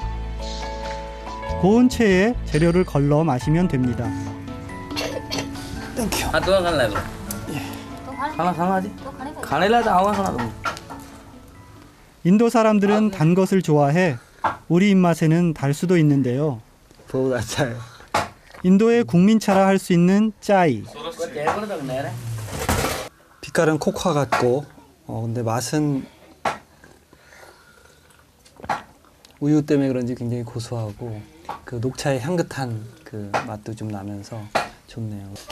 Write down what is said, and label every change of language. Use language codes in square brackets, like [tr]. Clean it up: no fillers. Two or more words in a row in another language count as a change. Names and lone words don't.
[ko] 고운 체에 재료를 걸러 마시면 됩니다. 인도 사람들은 단 것을 좋아해 우리 입맛에는 달 수도 있는데요. [hi] बहुत अच्छा है. [ko] 인도의 국민차라 할 수 있는 짜이. 빛깔은 코코아 같고 근데 맛은 우유 때문에 그런지 굉장히 고소하고 그 녹차의 향긋한 그 맛도 좀 나면서 좋네요.